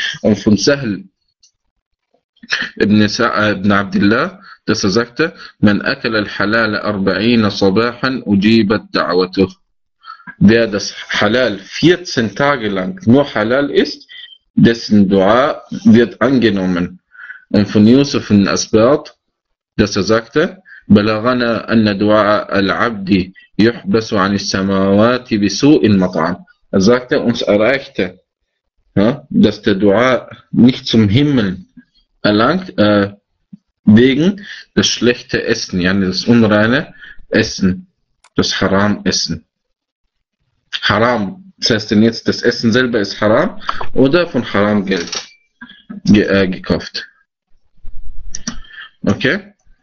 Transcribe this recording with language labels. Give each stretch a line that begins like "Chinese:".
German: Und von Sahl ibn Abdullah, dass er sagte,
Arabic: Man akala al-halal 40 sabahan ujibat da'watuh.
German: Wer das Halal 14 Tage lang nur Halal isst, dessen Dua wird angenommen. Und von Yusuf ibn Asbat, dass er sagte,
Arabic: بلغنا أن دعاء العبد يحبس عن السماوات بسوء المطعم.
German: Er sagte, uns erreichte, ja, dass der Dua nicht zum Himmel erlangt, wegen das schlechte Essen, ja, das unreine Essen, das Haram-Essen. Haram, das heißt denn jetzt, das Essen selber ist Haram oder von Haram-Geld gekauft. Okay?